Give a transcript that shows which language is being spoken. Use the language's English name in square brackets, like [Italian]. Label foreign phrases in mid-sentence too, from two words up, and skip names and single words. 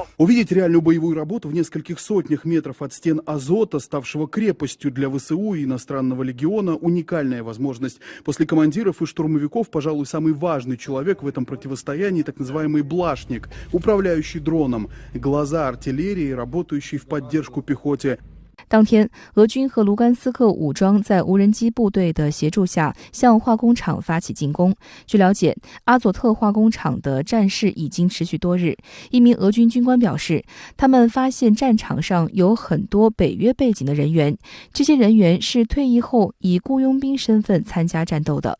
[Russian] Увидеть реальную боевую работу в нескольких сотнях метров от стен Азота, ставшего крепостью для ВСУ и иностранного легиона, уникальная возможность. После командиров и штурмовиков, пожалуй, самый важный человек в этом противостоянии, так называемый блашник, управляющий дроном, глаза артиллерии, работающий в поддержку пехоте. [Chinese] 当天，俄军和卢甘斯克武装在无人机部队的协助下向化工厂发起进攻。据了解，阿佐特化工厂的战事已经持续多日。一名俄军军官表示，他们发现战场上有很多北约背景的人员，这些人员是退役后以雇佣兵身份参加战斗的。